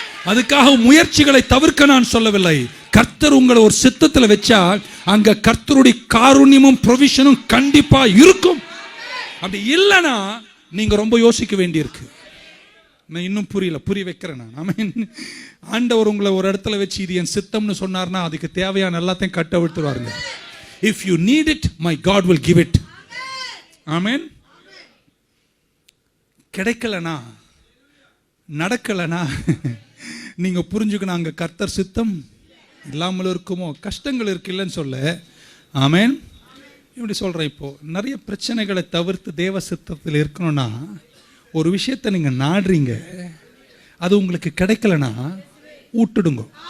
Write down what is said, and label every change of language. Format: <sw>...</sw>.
<ta>அதுக்காக முயற்சிகளை தவிர்க்க நான் சொல்லவில்லை. கர்த்தர் உங்களை ஒரு சித்தத்தில் வச்சா அங்க கர்த்தருடைய காருண்யமும் ப்ரொவிஷனும் கண்டிப்பா இருக்கும். அப்படி இல்லைன்னா நீங்க ரொம்ப யோசிக்க வேண்டியிருக்கு. நான் இன்னும் புரிய வைக்கிறேன் நான். ஆமென். ஆண்டவர் உங்களை ஒரு இடத்துல வச்சு இது என் சித்தம்னு சொன்னார்னா அதுக்கு தேவையான எல்லாத்தையும் கட்ட விட்டுருவாருங்க.</ta> <en>If you need it, my God will give it.</en> <ta>ஆமென். கிடைக்கலனா, நடக்கலனா நீங்க புரிஞ்சுக்கணும், அங்க கர்த்தர் சித்தம் இல்லாமல் இருக்குமோ. கஷ்டங்கள் இருக்கு இல்லைன்னு சொல்ல. ஆமென். இப்படி சொல்றேன், இப்போ நிறைய பிரச்சனைகளை தவிர்த்து தேவ சித்தத்தில் இருக்கணும்னா ஒரு விஷயத்தை நீங்க நாடுறீங்க, அது உங்களுக்கு கிடைக்கலனா விட்டுடுங்க.</ta>